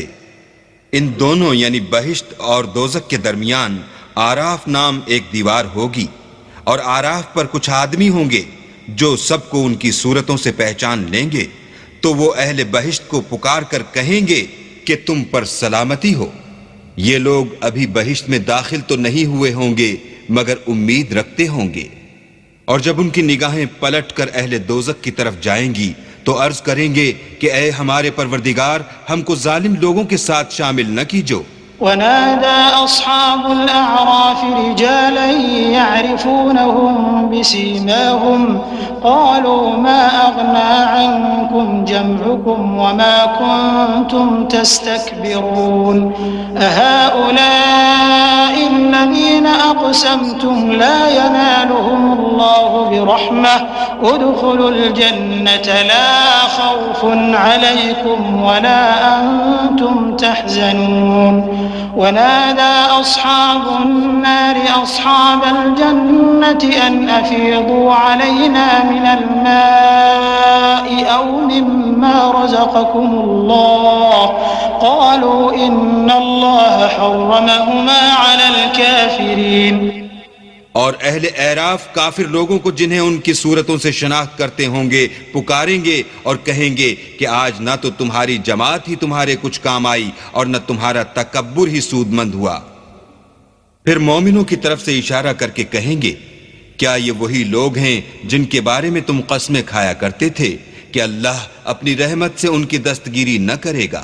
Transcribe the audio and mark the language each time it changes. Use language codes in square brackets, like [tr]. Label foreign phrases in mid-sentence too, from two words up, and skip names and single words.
[ur] ان دونوں یعنی بہشت اور دوزخ کے درمیان اعراف نام ایک دیوار ہوگی، اور اعراف پر کچھ آدمی ہوں گے جو سب کو ان کی صورتوں سے پہچان لیں گے، تو وہ اہل بہشت کو پکار کر کہیں گے کہ تم پر سلامتی ہو. یہ لوگ ابھی بہشت میں داخل تو نہیں ہوئے ہوں گے مگر امید رکھتے ہوں گے. اور جب ان کی نگاہیں پلٹ کر اہل دوزخ کی طرف جائیں گی تو عرض کریں گے کہ اے ہمارے پروردگار، ہم کو ظالم لوگوں کے ساتھ شامل نہ کیجو. [ar] ونادى أصحاب الأعراف رجالا يعرفونهم بسيماهم قالوا ما أغنى عنكم جمعكم وما كنتم تستكبرون أهؤلاء الذين أقسمتم لا ينالهم الله برحمة ادخلوا الجنة لا خوف عليكم ولا أنتم تحزنون. ونادى أصحاب النار أصحاب الجنة أن أفيضوا علينا من الماء أو مما رزقكم الله قالوا إن الله حرمهما على الكافرين. [ur] اور اہل اعراف کافر لوگوں کو جنہیں ان کی صورتوں سے شناخت کرتے ہوں گے پکاریں گے اور کہیں گے کہ آج نہ تو تمہاری جماعت ہی تمہارے کچھ کام آئی اور نہ تمہارا تکبر ہی سودمند ہوا. پھر مومنوں کی طرف سے اشارہ کرکے کہیں گے، کیا یہ وہی لوگ ہیں جن کے بارے میں تم قسمیں کھایا کرتے تھے کہ اللہ اپنی رحمت سے ان کی دستگیری نہ کرے گا?